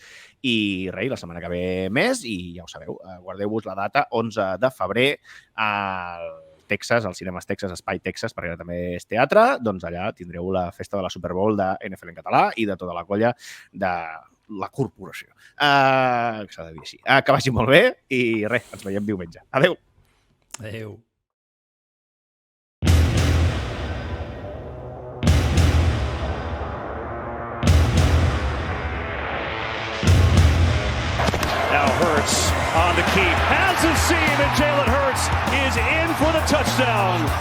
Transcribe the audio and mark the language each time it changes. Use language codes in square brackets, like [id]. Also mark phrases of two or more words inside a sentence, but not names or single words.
[ca] I res, la setmana que ve més. I ja ho sabeu, guardeu-vos la data, 11 de febrer, al Texas, al Cinemes Texas, Espai Texas, perquè també és teatre. Doncs allà tindreu la festa de la Super Bowl de NFL en català i de tota la colla de la corporació. Que s'ha de dir així. Que vagi molt bé i res, ens veiem diumenge. Adéu. Adéu. [en] Now Hurts on the keep. Has a seam and Jalen Hurts is in for the touchdown.